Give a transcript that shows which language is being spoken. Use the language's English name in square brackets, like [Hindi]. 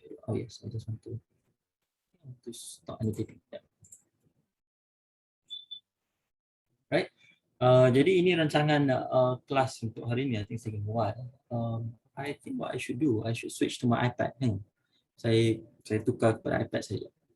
[English] Oh yes, I just want to start annotating. Yeah. Right. [Malay] Jadi ini rancangan kelas untuk hari ini. [English] I think second one. I think what I should do, I should switch to my iPad. [Malay] Saya tukar kepada iPad saja.